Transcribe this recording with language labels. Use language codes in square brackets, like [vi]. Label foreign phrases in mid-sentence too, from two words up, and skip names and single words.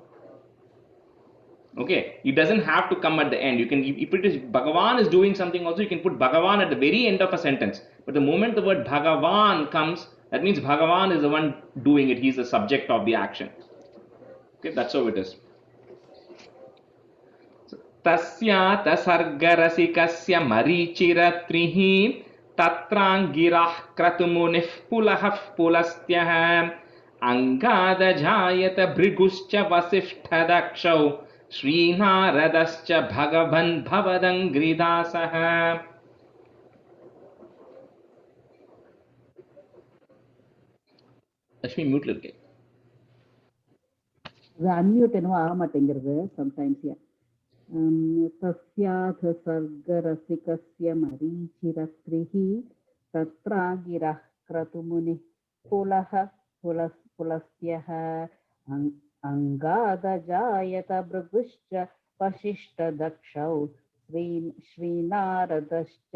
[en] Okay, it doesn't have to come at the end. You can, if it is Bhagavan is doing something also, you can put Bhagavan at the very end of a sentence. But the moment the word Bhagavan comes, that means Bhagavan is the one doing it. He is the subject of the action. Okay, that's how it is. [sa] तस्याथ सर्गरसिकस्य मरीचिरत्रिः तत्राङ्गिराः क्रतुमुनिः पुलहः पुलस्त्यः अङ्गाद जायत भृगुश्च वसिष्ठदक्षौ श्रीनारदश्च भगवान् भवदङ्घ्रिदासः. [en] Lakshmi, mute little. [ta] Unmute என்னவோ ஆக மாட்டேங்கிறது sometimes. [sa] तस्याथ सर्गरसिकस्य मरीचिरत्रिः तत्रागिरः क्रतुमुनिः पुलस्त्यः अङ्गादजायत भृगुश्च वसिष्ठदक्षौ श्रीनारदश्च